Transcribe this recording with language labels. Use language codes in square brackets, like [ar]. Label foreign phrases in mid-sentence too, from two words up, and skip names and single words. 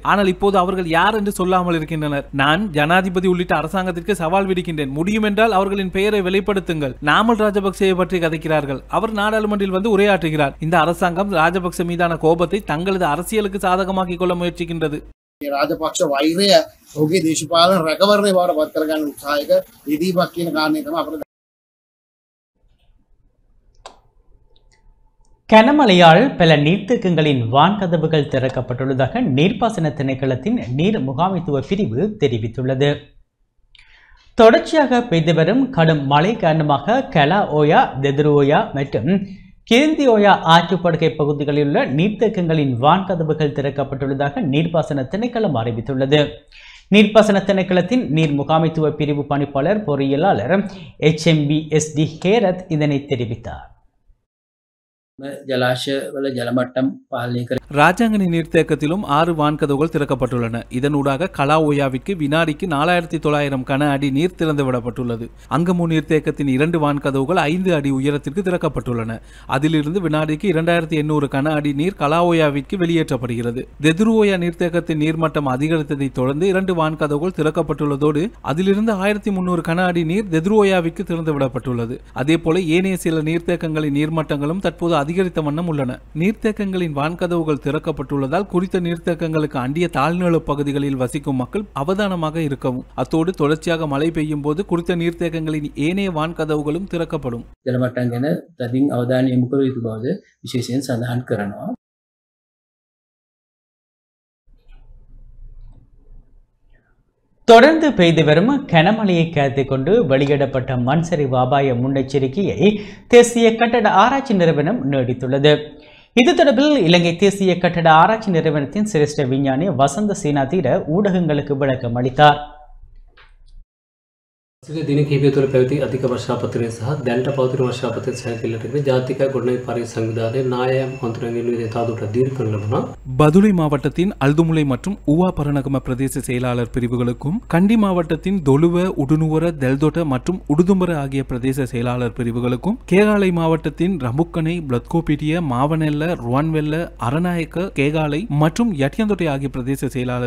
[ta] ஆனால் இப்போது அவர்கள் யார் என்று சொல்லாமல் இருக்கின்றனர். நான் ஜனாதிபதி உள்ளிட்ட அரசாங்கத்திற்கு சவால் விடுக்கின்றேன். முடியும் என்றால் அவர்களின் பெயரை வெளிப்படுத்துங்கள். நாமல் ராஜபக்சேவை பற்றி கதைக்கிறார்கள். அவர் நாடாளுமன்றில் வந்து உரையாற்றுகிறார். இந்த அரசாங்கம் ராஜபக்ச மீதான கோபத்தை தங்களது அரசியலுக்கு சாதகமாக்கிக் கொள்ள முயற்சிக்கின்றது. [si] රාජපක්ෂ වෛරය ඔහුගේ දේශපාලන රැකවරණය බවට පත් කරගන්න උත්සාහයක යෙදීමක් කියන කාරණේ තමයි අපිට. [ta] கனமழையால் பல நீர்த்தேக்கங்களின் வான்கதவுகள் திறக்கப்பட்டுள்ளதாக நீர்ப்பாசன திணைக்களத்தின் நீர் முகாமைத்துவ பிரிவு தெரிவித்துள்ளது. தொடர்ச்சியாக பெய்து வரும் கடும் மழை காரணமாக கலா ஓயா, தெதுருஓயா மற்றும் கிருந்தியோயா ஆற்றுப்படுகை பகுதிகளில் உள்ள நீர்த்தேக்கங்களின் வான்கதவுகள் திறக்கப்பட்டுள்ளதாக நீர்ப்பாசன திணைக்களம் அறிவித்துள்ளது. நீர்ப்பாசன திணைக்களத்தின் நீர் முகாமைத்துவ பிரிவு பணிப்பாளர் பொறியியலாளர் HMBSD ஹேரத் இதனை தெரிவித்தார். [si] ජලාශවල ජල මට්ටම් පාලනය කර [ta] ராஜாங்கனி நீர்த்தேக்கத்திலும் 6 வான்கதவுகள் திறக்கப்பட்டுள்ளன. இதனூடாக கலாஓயாவிற்கு வினாடிக்கு 4900 கன அடி நீர் திறந்து விடப்பட்டுள்ளது. அங்கமு நீர்த்தேக்கத்தின் 2 வான்கதவுகள் 5 அடி உயரத்திற்கு திறக்கப்பட்டுள்ளன. அதிலிருந்து வினாடிக்கு 2800 கன அடி நீர் கலாஓயாவிற்கு வெளியேற்றப்படுகிறது. தெதுருஓயா நீர்த்தேக்கத்தின் நீர்மட்டம் அதிகரித்ததை தொடர்ந்து 2 வான்கதவுகள் திறக்கப்பட்டுள்ளதோடு அதிலிருந்து 1300 கன அடி நீர் தெதுருஓயாவிற்கு திறந்து விடப்பட்டுள்ளது. அதேபோல ஏனைய சில நீர்த்தேக்கங்களின் நீர்மட்டங்களும் தற்போது அதிகரித்த வண்ணம் உள்ளன. நீர்த்தேக்கங்களின் வான்கதவுகள் திறக்கப்பட்டுள்ளதால் குறித்த நீர்த்தேக்கங்களுக்கு அண்டிய தாழ்நில பகுதிகளில் வசிக்கும் மக்கள் அவதானமாக இருக்கவும், அத்தோடு தொடர்ச்சியாக மழை பெய்யும் போது குறித்த நீர்த்தேக்கங்களின் ஏனைய வான்கதவுகளும் திறக்கப்படும். [si] ජල මට්ටම් ගැන තදින් අවධානය යොමු කර යුතු බවද විශේෂයෙන් සඳහන් කරනවා. [ta] தொடர்ந்து பெய்து வரும் கனமழையை கருத்தில் கொண்டு வெளியிடப்பட்ட மண்சரிவு அபாய முன்னெச்சரிக்கையை தேசிய கட்டட ஆராய்ச்சி நிறுவனம் நீடித்துள்ளது. இது தொடர்பில் இலங்கை தேசிய கட்டட ஆராய்ச்சி நிறுவனத்தின் சிரேஷ்ட விஞ்ஞானி வசந்த சீனாதீர ஊடகங்களுக்கு விளக்கம் அளித்தார். [si] දින කිහිපය තුළ පැවති අධික වර්ෂාපතනය සහ දැනට පවතින වර්ෂාපතන සැලකිල්ලට ජාතික ගොඩනැගිලි පරිසර සංවිධානයේ නායම් හඳුනගැනීමේ නිර්දේශ තවදුරටත් දීර්ඝ කරන ලබනවා. [ta] பதுளை மாவட்டத்தின் அல்துமுலை மற்றும் ஊவா பரணகம பிரதேச செயலாளர் பிரிவுகளுக்கும், கண்டி மாவட்டத்தின் தொழுவ, உடுனுவர, தெல்தொட்ட மற்றும் உடுதும்பர ஆகிய பிரதேச செயலாளர் பிரிவுகளுக்கும், கேகாலை மாவட்டத்தின் ரமுக்கனை, பிளத்கோபிட்டிய, மாவனெல்ல, ருவான்வெல்ல, அரநாயக்க, கேகாலை மற்றும் யட்டியந்தொட்டை ஆகிய பிரதேச செயலாளர்